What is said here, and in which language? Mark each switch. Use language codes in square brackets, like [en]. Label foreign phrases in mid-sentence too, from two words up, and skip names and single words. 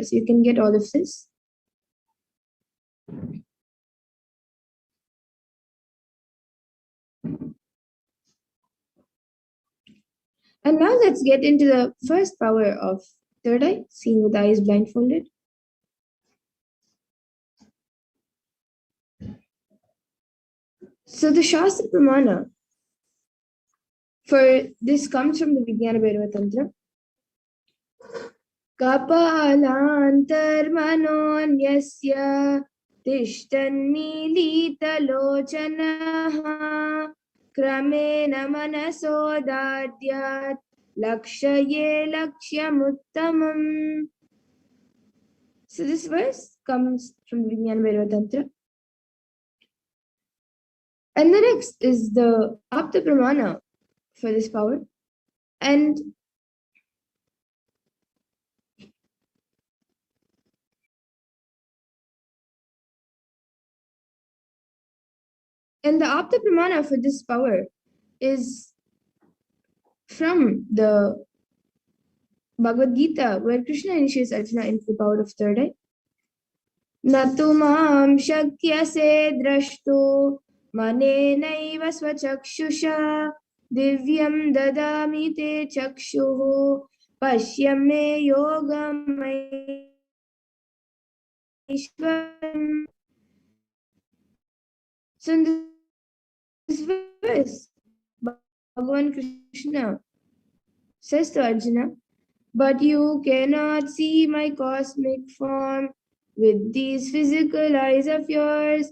[en] So you can get all of this. And now let's get into the first power of third eye, seeing with eyes blindfolded. So the [sa] शास्त्र प्रमाण [en] for this comes from the Vijnana Bhairava Tantra. [sa] कपालान्तर् मनोन्यस्य तिष्ठन्मीलित लोचनः क्रमेण मनसोदार्ढ्यात् लक्षये लक्ष्यमुत्तमम्. [en] So this verse comes from the Vijnana Bhairava Tantra. And the next is the [sa] आप्त प्रमाण [en] for this power. And the [sa] आप्त प्रमाण [en] for this power is from the Bhagavad Gita, where Krishna initiates Arjuna into the power of third eye. [sa] नतुमां शक्यसे द्रष्टुमनेनैव स्वचक्षुषा दिव्यं ददामि ते चक्षुः पश्यमे योगमैश्वरम्. [en] So in this verse, Bhagavan Krishna says to Arjuna, but you cannot see my cosmic form with these physical eyes of yours.